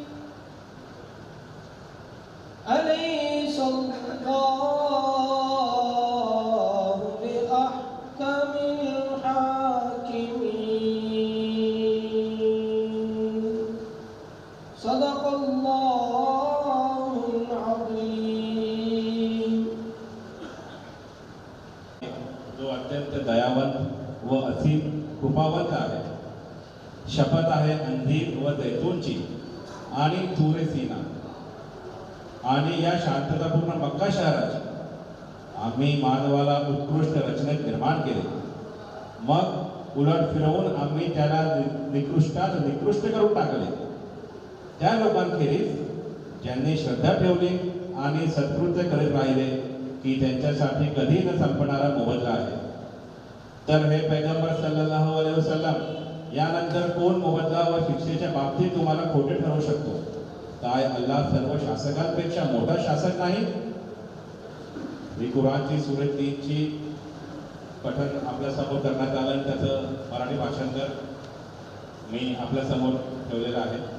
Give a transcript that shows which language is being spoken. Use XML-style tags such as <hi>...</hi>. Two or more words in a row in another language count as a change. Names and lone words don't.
<ar>أليس الله بأحكم الحاكمين صدق الله العظيم</ar> <mr>जो अत्यंत दयावंत व असीम कृपावंत आहे। शपथ आहे अंजीर व जैतूनची आणि तूरे सीना आणि या शांततापूर्ण मक्का शहराची। आम्ही मानवाला उत्कृष्ट रचनेत निर्माण केले, मग उलट फिरवून आम्ही त्याला निकृष्टात निकृष्ट करून टाकले। त्या लोकांखेरीज ज्यांनी श्रद्धा ठेवली आणि सत्कृत्य करीत राहिले की त्यांच्यासाठी कधी न संपणारा मोबदला आहे। तर हे पैगंबर</mr> <ar>صلى الله عليه وسلم</ar> <mr>यानंतर कोण मोबदला व शिक्षेच्या बाबतीत तुम्हाला खोटे ठरवू शकतो? काय अल्लाह सर्व शासकांपेक्षा मोठा शासक नाही? ही कुराणची सूरत 3 ची पठण आपल्या समोर करण्यात आलं आणि त्याचं मराठी भाषांतर मी आपल्या समोर ठेवलेलं आहे।</mr>